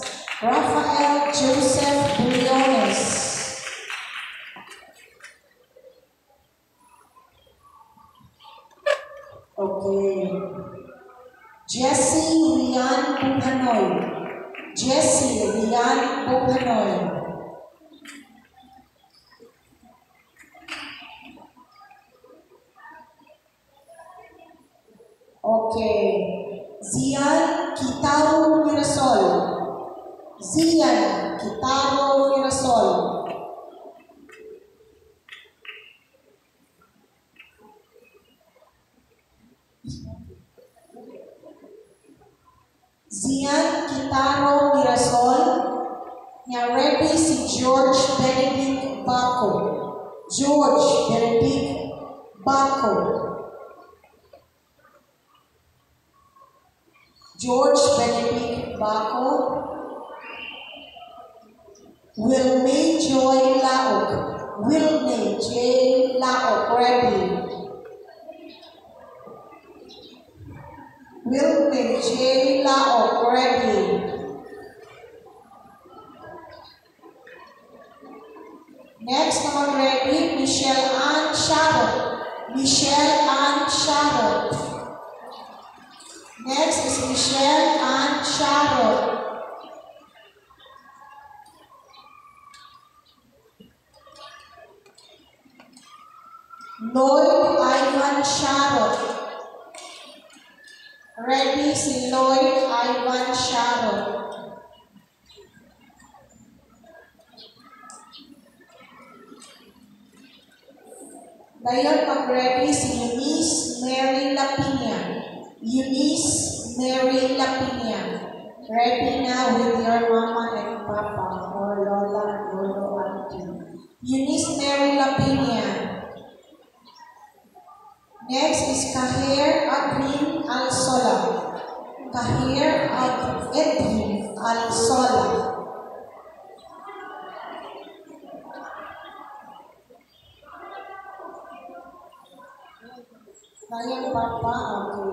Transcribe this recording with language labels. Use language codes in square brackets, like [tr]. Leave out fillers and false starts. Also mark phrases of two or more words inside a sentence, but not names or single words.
[ceb] Rafael Joseph Briones. Okay. Jesse Rian Buhanoy. Jesse Rian Buhanoy. Okay. Zian Kitaro Mirasol. Zian Kitaro Mirasol. Zian Kitaro Mirasol. Nya ready si George Benedict Baco. George Benedict Baco. George Benedict Baco. Wilmay Joy Laok. Wilmay J. Laok, ready. Wilmay J. Laok, ready. Next naman ready, Michelle Ann Sharot. Michelle Ann Sharot. [en] Next is Michelle Ann Sharot. [ceb] Lloyd Ivan Sharot. Ready si Lloyd Ivan Sharot. Dayon mag-ready si Eunice Mary Lapina. Eunice Mary Lapina. [en] Ready now with your mama and papa or lola, lolo, auntie. Eunice Mary Lapina. Next is Kahir Adrin Al-Sola. Kahir Adrin Al-Sola. [ceb] Kaya papa, okay.